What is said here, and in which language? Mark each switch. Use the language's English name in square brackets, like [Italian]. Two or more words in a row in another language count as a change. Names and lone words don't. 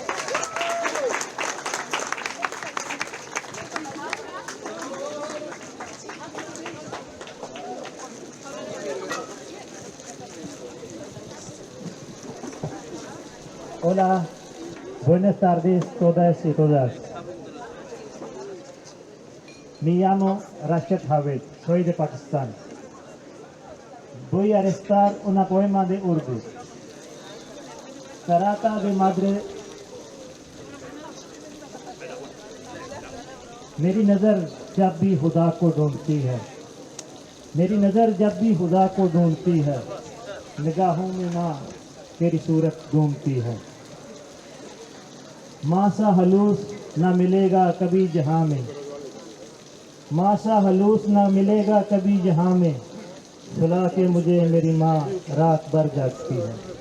[Spanish] Hola, buenas tardes todas y todas. Me llamo Rashid Javed, soy de Pakistán. Voy a recitar una poema de Urdu. Trata de madre. [Urdu] میری نظر جب بھی خدا کو ڈھونڈتی ہے، میری نظر جب بھی خدا کو ڈھونڈتی ہے، نگاہوں میں ماں تیری صورت ڈھونڈتی ہے. ماں سا ہلوس نہ ملے گا کبھی جہاں میں، ماں سا ہلوس نہ ملے گا کبھی جہاں میں، سلا کے مجھے میری ماں رات بھر جاگتی ہے.